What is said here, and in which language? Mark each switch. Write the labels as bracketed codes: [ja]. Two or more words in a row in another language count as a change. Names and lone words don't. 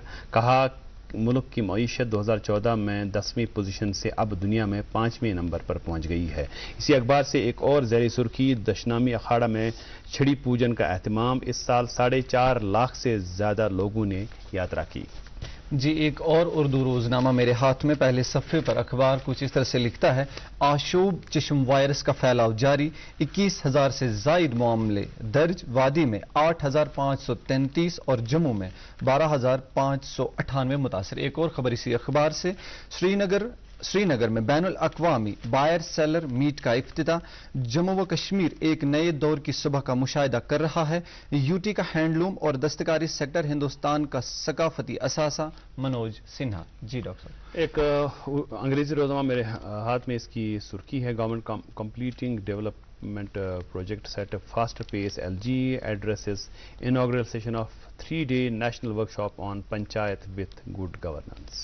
[ur] کہا ملک کی معیشت 2014 میں 10ویں پوزیشن سے اب دنیا میں 5ویں نمبر پر پہنچ گئی ہے. اسی اخبار سے ایک اور زیری سرخی، دشنامی اکھاڑا میں چھڑی پوجن کا اہتمام. اس سال 4.5 لاکھ سے زیادہ لوگوں نے یاترا کی. جی ایک اور اردو روزنامہ میرے ہاتھ میں، پہلے صفحے پر اخبار کچھ اس طرح سے لکھتا ہے، آشوب چشم وائرس کا پھیلاؤ جاری، 21,000 سے زائد معاملے درج، وادی میں 8,533 اور جموں میں 12,598 متاثر۔ ایک اور خبر اسی اخبار سے، سری نگر میں بین الاقوامی [en] buyer seller meet [ur] کا افتتاح، جموں و کشمیر ایک نئے دور کی صبح کا مشاہدہ کر رہا ہے، یوٹی کا ہینڈلوم اور دستکاری سیکٹر ہندوستان کا ثقافتی اثاثہ، منوج سنہا۔ جی ڈاکٹر صاحب۔ ایک انگریزی روزنامہ میرے ہاتھ میں، اس کی سرخی ہے، [en] government completing development projects at fast pace, LG addresses inaugural session of 3-day national workshop on Panchayat with good governance.